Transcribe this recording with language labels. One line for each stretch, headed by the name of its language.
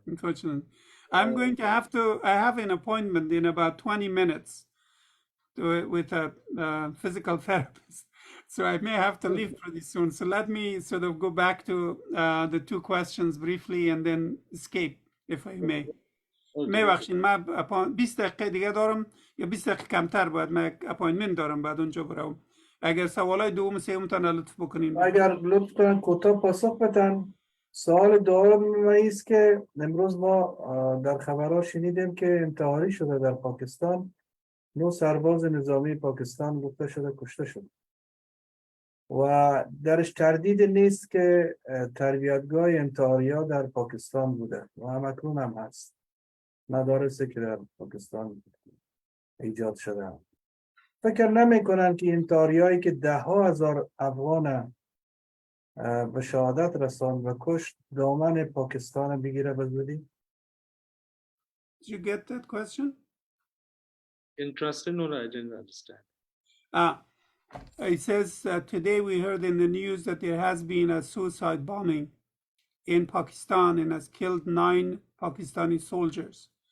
English: Unfortunately, I'm going to have to. I have an appointment in about 20 minutes with a physical therapist. So I may have to leave pretty soon. So let me sort of go back to the two questions briefly and then escape, if I may.
Persian: میبخشید من 20 دقیقه دیگه دارم یا 20 دقیقه کمتر باید، من اپاینتمنت دارم بعد اونجا برم. اگر سوالای دوم سوم تان لطف بکنین. اگر لطف کنن کوتاه پاسخ بدن. سوال دوم است که امروز ما در خبرها شنیدیم که انتحاری شده در پاکستان. 9 سرباز نظامی پاکستان گفته شده کشته شده و درش تردید نیست که تربیتگاه انتحاری‌ها در پاکستان بوده و همکنون هم هست. مدارسی که در پاکستان ایجاد شده. فکر نمی‌کنن که انتحاری‌هایی که 10,000 افغان به شهادت رساند و کشت دامن پاکستان بگیره به زودی؟
English: Did you get that question? Interesting, or I didn't understand. It says today we heard in the news that there has been a suicide bombing in Pakistan and has killed 9 Pakistani soldiers.